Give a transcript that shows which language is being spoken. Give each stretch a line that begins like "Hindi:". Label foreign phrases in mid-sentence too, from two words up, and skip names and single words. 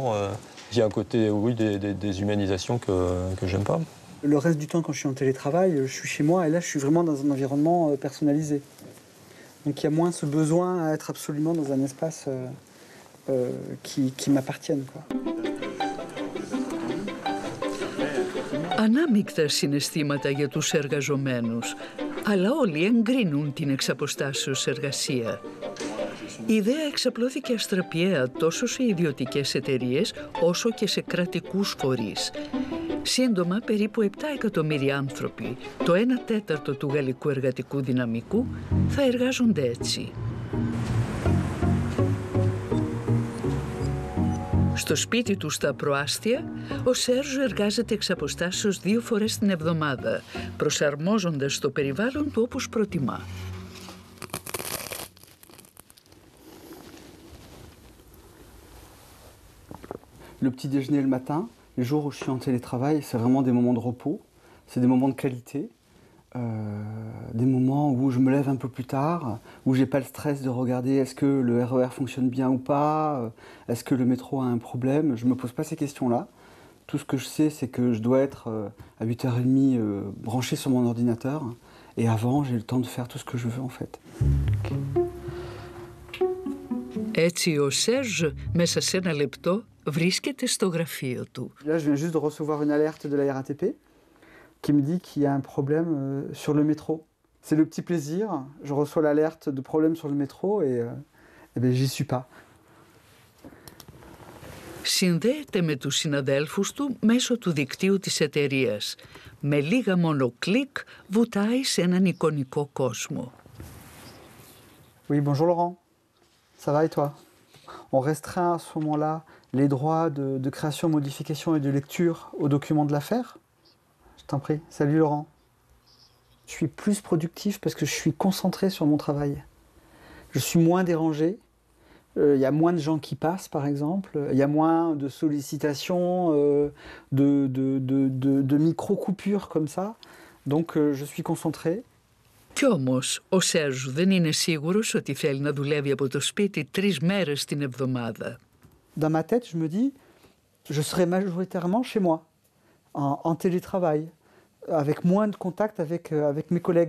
French: Il y a un côté, oui, des humanisations que j'aime pas. Le reste du temps, quand je suis en télétravail, je suis chez moi et là, je suis vraiment dans un environnement personnalisé. Donc il y a moins ce besoin à être absolument dans un espace qui m'appartienne, quoi.
Greek: Ανάμεικτα συναισθήματα για τους εργαζομένους, αλλά όλοι εγκρίνουν την εξαποστάσεως εργασία. Η ιδέα εξαπλώθηκε αστραπιαία τόσο σε ιδιωτικές εταιρείες όσο και σε κρατικούς φορείς. Σύντομα, περίπου 7 εκατομμύρια άνθρωποι, το 1/4 του γαλλικού εργατικού δυναμικού, θα εργάζονται έτσι. Στο σπίτι του στα προάστια, ο Σέρζο εργάζεται εξ αποστάσεως 2 φορές την εβδομάδα, προσαρμόζοντας το περιβάλλον του όπως προτιμά.
French: Le petit déjeuner le matin, les jours où je suis en télétravail, c'est vraiment des moments de repos, c'est des moments de qualité, des moments où je me lève un peu plus tard, où j'ai pas le stress de regarder est-ce que le RER fonctionne bien ou pas, est-ce que le métro a un problème. Je me pose pas ces questions-là. Tout ce que je sais, c'est que je dois être à 8h30 branché sur mon ordinateur, et avant, j'ai le temps de faire tout ce que je veux en fait.
Greek: Έτσι ο Σέρζ μέσα σε ένα λεπτό βρίσκεται στο γραφείο του.
French: Là, je viens juste de recevoir une alerte de la RATP qui me dit qu'il y a un problème sur le métro. C'est le petit plaisir, je reçois l'alerte de problème sur le métro et ben, j'y suis pas.
Greek: Συνδέεται με τους συναδέλφους του μέσω του δικτύου της εταιρείας. Με λίγα μόνο κλικ βουτάει σε έναν εικονικό κόσμο.
French: Oui, bonjour Laurent. Ça va et toi? On restreint à ce moment-là les droits de création, modification et de lecture aux documents de l'affaire? Je t'en prie. Salut Laurent. Je suis plus productif parce que je suis concentré sur mon travail. Je suis moins dérangé. Il y a moins de gens qui passent, par exemple. Il y a moins de sollicitations, de micro-coupures comme ça. Donc je suis concentré.
Greek: Κι όμως, ο Σέρζ δεν είναι σίγουρος ότι θέλει να δουλεύει από το σπίτι 3 μέρες την εβδομάδα.
French: Dans ma tête, je me dis, je serai majoritairement chez moi, en télétravail, avec moins de contact avec mes collègues.